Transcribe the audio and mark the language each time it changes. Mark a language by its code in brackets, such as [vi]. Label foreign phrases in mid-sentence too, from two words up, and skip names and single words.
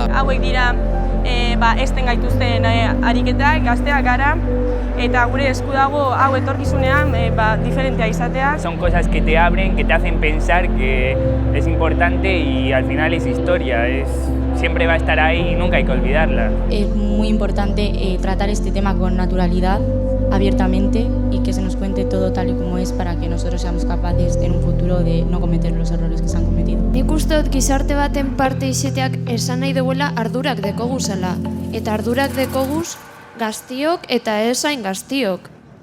[eu] Hauek dira esten gaituzten ariketak, gazteak gara, eta gure esku dago hau etorkizunean diferentea izatea. [es] Son cosas que te abren, que te hacen pensar que es importante y al final es historia, siempre va a estar ahí y nunca hay que olvidarla. Es muy importante tratar este tema con naturalidad, abiertamente, y que se nos cuente todo tal y como es para que nosotros seamos capaces en un futuro de no cometer los errores que se han cometido. [eu] Nik uste dut gizarte baten parte izateak esan nahi duela ardurak dekoguzela. Eta ardurak dekoguz gaztiok eta ez hain gaztiok.